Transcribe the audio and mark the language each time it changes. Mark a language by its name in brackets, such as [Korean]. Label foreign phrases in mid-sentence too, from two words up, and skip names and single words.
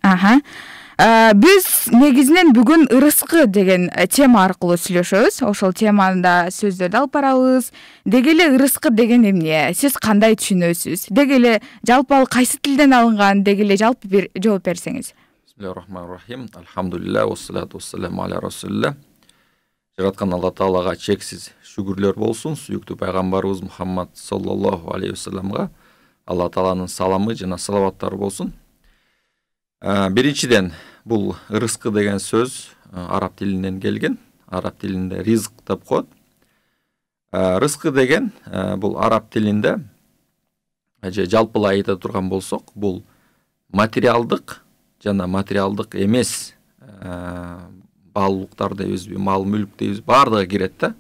[Kyrgyz] Биз негизинен бүгүн ырыскы деген тема аркылуу сүйлөшөбүз. Ошол темада сөздөрдү алып барабыз. Деги эле ырыскы деген эмне? Сиз кандай түшүнөсүз? Деги эле жалпы ал кайсы тилден алынган? Деги эле жалпы бир жооп берсеңиз. [Arabic] بسم الله الرحمن الرحيم. الحمد لله والصلاة والسلام على رسول الله. [Kyrgyz] Жараткан Алла Таалага чексиз шүгүрлөр болсун. Сүйүктүү пайгамбарыбыз Мухаммад [Arabic] صلى الله عليه وسلم [Kyrgyz] Алла Тааланын саламы жана салаваттары болсун. Биринчиден, бул ырыскы деген сөз араб тилинен келген. Араб тилинде ризк деп коет. Рызкы деген бул араб тилинде жалпылай айта турган болсок, бул материалдык жана материалдык эмес баалуулуктар дейбиз, мал мүлк дейбиз, бардыгы кирет да.